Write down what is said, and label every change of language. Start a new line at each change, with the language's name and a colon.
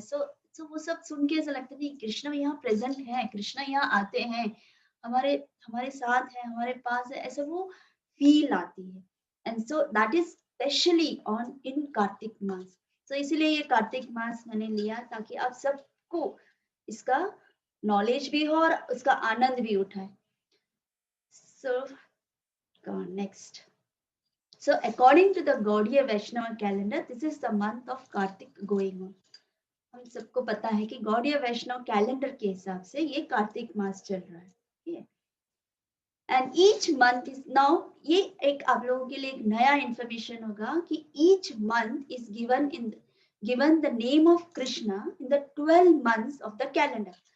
Hindi: सो वो सब सुन के ऐसा लगता है कि कृष्ण यहाँ प्रेजेंट है, कृष्ण यहाँ आते हैं, हमारे हमारे साथ है, हमारे पास है, ऐसा वो फील आती है।
English: And so that is specially on in Kartik मास।
Hindi: सो इसीलिए ये कार्तिक मास मैंने लिया ताकि आप सबको इसका नॉलेज भी हो और उसका आनंद भी उठाए।
English: So next, so according to the Gaudiya Vaishnava calendar, this is the month of Kartik going on.
Hindi: हम सबको पता है कि गौड़ीय वैष्णव कैलेंडर के हिसाब से ये कार्तिक मास चल रहा है।
English: and each month is now,
Hindi: ये एक आप लोगों के लिए एक नया इंफॉर्मेशन होगा कि
English: Each month is given the name of Krishna in the 12 months of the calendar.